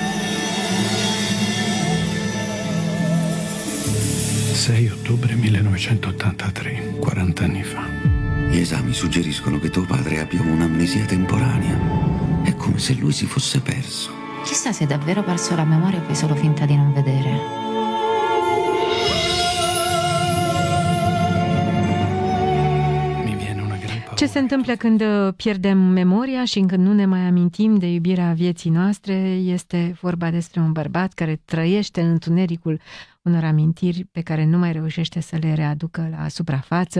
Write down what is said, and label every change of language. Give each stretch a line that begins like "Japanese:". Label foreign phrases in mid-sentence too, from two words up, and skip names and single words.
Italian: 6 ottobre 1983, 40 anni fa. Gli esami suggeriscono che tuo padre abbia un'amnesia temporanea. È come se lui si fosse perso. Chissà se hai davvero perso la memoria o fai solo finta di non vedere.
Romanian: Ce se întâmplă când pierdem memoria și când nu ne mai amintim de iubirea vieții noastre? Este vorba despre un bărbat care trăiește în întunericul unor amintiri pe care nu mai reușește să le readucă la suprafață.